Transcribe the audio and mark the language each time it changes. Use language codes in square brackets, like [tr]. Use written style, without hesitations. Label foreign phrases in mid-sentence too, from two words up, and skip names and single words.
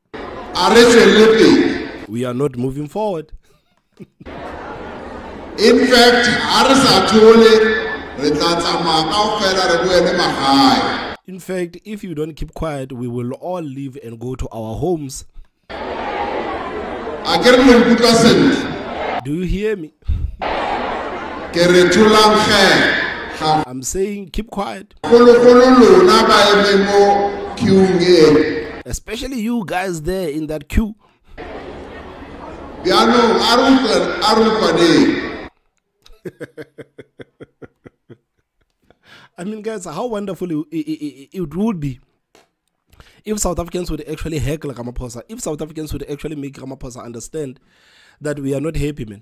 [en] we are not moving forward. In fact, if you don't keep quiet, we will all leave and go to our homes. [nso] A ke re le nkutlwa sentle. [en] Do you hear me? [nso] Ke re tholang ge. [en] I'm saying keep quiet. Especially you guys there in that queue. I mean, guys, how wonderful it would be if South Africans would actually heckle Ramaphosa, if South Africans would actually make Ramaphosa understand that we are not happy, man.